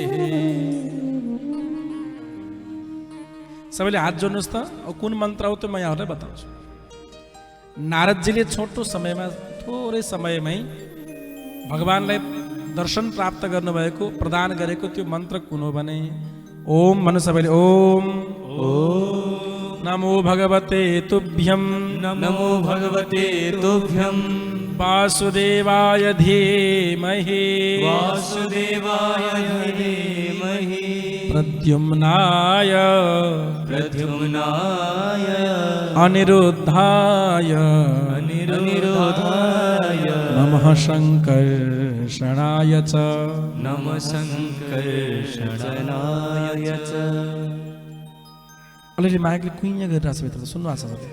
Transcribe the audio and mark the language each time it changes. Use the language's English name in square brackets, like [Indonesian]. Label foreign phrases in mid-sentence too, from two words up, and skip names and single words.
[Nepali] सबैले हात जोड्नुहोस् त। अब कुन मन्त्र हो त म यहाँहरूलाई बताउँछु। नारदजीले छोटो समयमा, थोरै समयमै भगवानलाई दर्शन प्राप्त गर्नुभएको, प्रदान गरेको त्यो मन्त्र कुन हो भने, ओम भन्नु सबैले, [Sanskrit] ओम नमो भगवते तुभ्यं, नमो भगवते तुभ्यं, वासुदेवाय धीमहि, वासुदेवाय धीमहि, प्रद्युम्नाय, प्रद्युम्नाय, अनिरुद्धाय, अनिरुद्धाय, नमः शङ्कर्षणाय च, नमः शङ्कर्षणाय च। [Nepali] अलिअलि माइकले कुइँ गरिरहेको छ भित्र, त सुन्नु भएको छ सबैले?